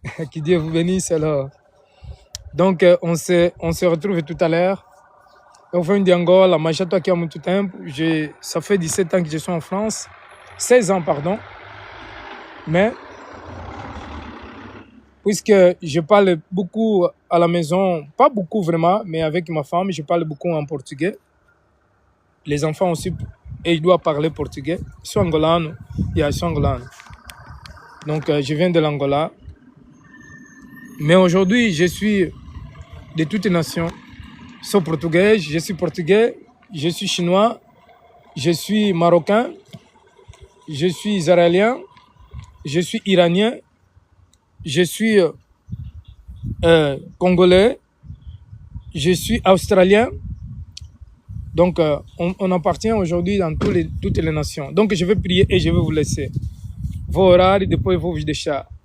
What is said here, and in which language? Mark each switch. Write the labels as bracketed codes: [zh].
[fr] Que Dieu vous bénisse alors. Donc, on se retrouve tout à l'heure. [pt] Eu venho de Angola, mas já estou aqui há muito tempo. [fr] Ça fait 17 ans que je suis en France. 16 ans, pardon. Mais, puisque je parle beaucoup à la maison, pas beaucoup vraiment, mais avec ma femme, je parle beaucoup en portugais. Les enfants aussi, et ils doivent parler portugais. Je suis angolano. Je suis angolano. Donc, je viens de l'Angola. Mais aujourd'hui, je suis de toutes les nations. Je suis portugais, je suis chinois, je suis marocain, je suis israélien, je suis iranien, je suis congolais, je suis australien. Donc, on appartient aujourd'hui dans toutes les nations. Donc, je vais prier et je vais vous laisser. [pt] Vou orar e depois eu vou vos deixar.